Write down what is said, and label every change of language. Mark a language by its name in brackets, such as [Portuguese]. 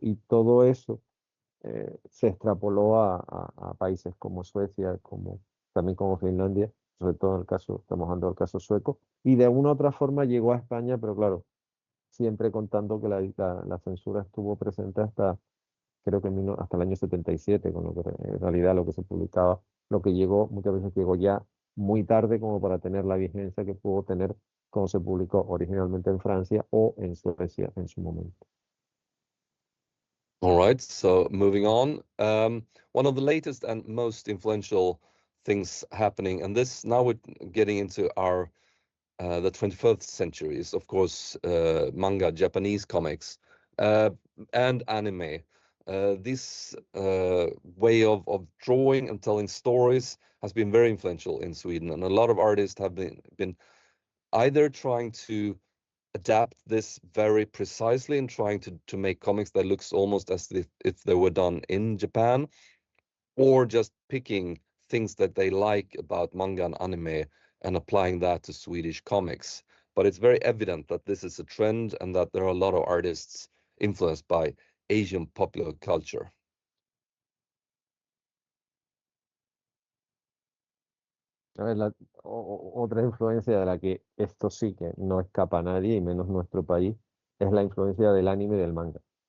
[Spanish] Y todo eso se extrapoló a países como Suecia, también como Finlandia, sobre todo en el caso, estamos hablando del caso sueco, y de una u otra forma llegó a España, pero claro, siempre contando que la censura estuvo presente hasta, creo que hasta el año 77, con lo que en realidad lo que se publicaba, lo que llegó, muchas veces llegó ya muy tarde como para tener la vigencia que pudo tener cuando se publicó originalmente en Francia o en Suecia en su momento. [English] All right, so moving on. One of the latest and most influential things happening, and this now we're getting into our the 21st century, is of course manga, Japanese comics, and anime. This way of drawing and telling stories has been very influential in Sweden, and a lot of artists have been either trying to adapt this very precisely and trying to make comics that looks almost as if they were done in Japan, or just picking things that they like about manga and anime and applying that to Swedish comics. But it's very evident that this is a trend and that there are a lot of artists influenced by Asian popular culture. [Spanish] A ver, otra influencia de la que esto sí que no escapa a nadie, y menos nuestro país, es la influencia del anime y del manga.